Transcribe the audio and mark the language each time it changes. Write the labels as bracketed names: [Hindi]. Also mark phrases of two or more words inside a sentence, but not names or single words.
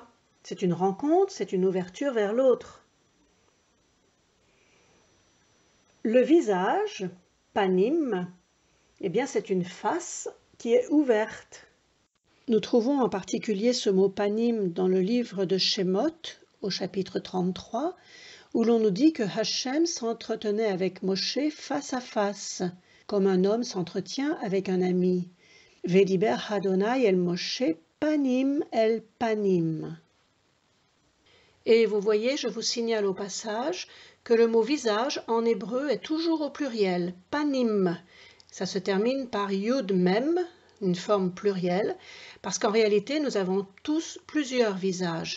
[French] C'est une rencontre, c'est une ouverture vers l'autre. Le visage, panim, eh bien, c'est une face qui est ouverte. Nous trouvons en particulier ce mot panim dans le livre de Shemot, au chapitre 33, où l'on nous dit que Hachem s'entretenait avec Moshe face à face, comme un homme s'entretient avec un ami. [Hebrew] וידבר אדני אל משה פנים אל פנים. [French] Et vous voyez, je vous signale au passage que le mot visage en hébreu est toujours au pluriel, panim. Ça se termine par [Hebrew] יוד מם, [French] une forme plurielle, parce qu'en réalité, nous avons tous plusieurs visages.